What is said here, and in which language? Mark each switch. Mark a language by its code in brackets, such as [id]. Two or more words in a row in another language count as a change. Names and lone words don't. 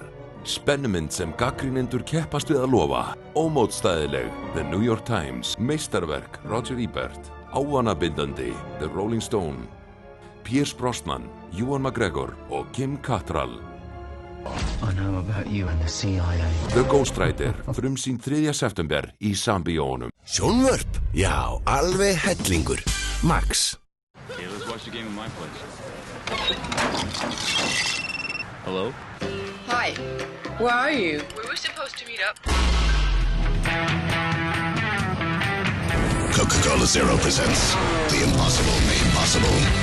[is] Spennumynd sem gagnrýnendur keppast við að lofa. Ómótstæðileg The New York Times. Meistarverk Roger Ebert. Ávanabindandi The Rolling Stone. Pierce Brosnan, Ewan McGregor og Kim Cattrall. [en] I know about you and the CIA. [is] The Ghostwriter, frumsýnd 3. september í Sambíónum. Sjónvörp? Já, alveg hellingur. Max. [en] Okay, let's watch the game at my place. Hello? Hi. Where are you? We were supposed to meet up. Coca-Cola Zero presents The Impossible Made Possible.